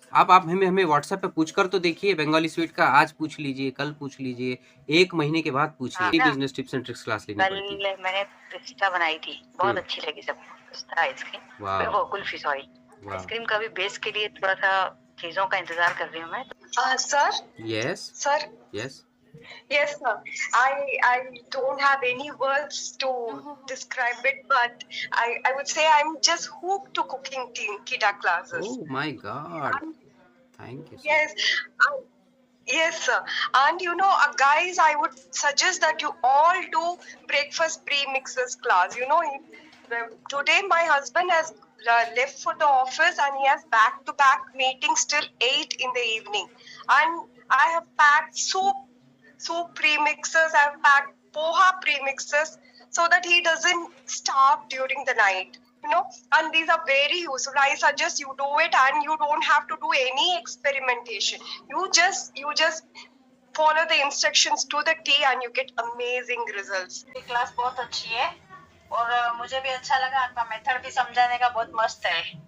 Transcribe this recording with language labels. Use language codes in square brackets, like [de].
[hi] आप हमें व्हाट्सएप पे पूछ कर तो देखिए, बंगाली स्वीट का आज पूछ लीजिए, कल पूछ लीजिए, 1 महीने के बाद पूछिए। [en] business tips and tricks [hi] class लेनी पड़ती है। कल मैंने पिस्ता बनाई थी, बहुत अच्छी लगी सबको, पिस्ता आइसक्रीम, वो कुल्फी, सॉरी आइसक्रीम का भी बेस के लिए थोड़ा सा चीजों का इंतजार कर रही हूँ मैं। [en] Sir? Yes. Sir? Yes. Yes, sir. I don't have any words to describe it, but I would say I'm just hooked to cooking Kita classes. Oh my God. Thank you. Yes. Yes, sir. And you know, guys, I would suggest that you all do breakfast pre-mixes class. You know, today my husband has left for the office and he has back-to-back meetings till 8 in the evening. And I have packed soup pre-mixes, I have packed poha pre-mixes so that he doesn't starve during the night. You know, and these are very useful. I suggest you do it, and you don't have to do any experimentation. You just follow the instructions to the T and you get amazing results. [hi] ये class बहुत अच्छी है और मुझे भी अच्छा लगा, आपका मेथड भी समझाने का बहुत मस्त है।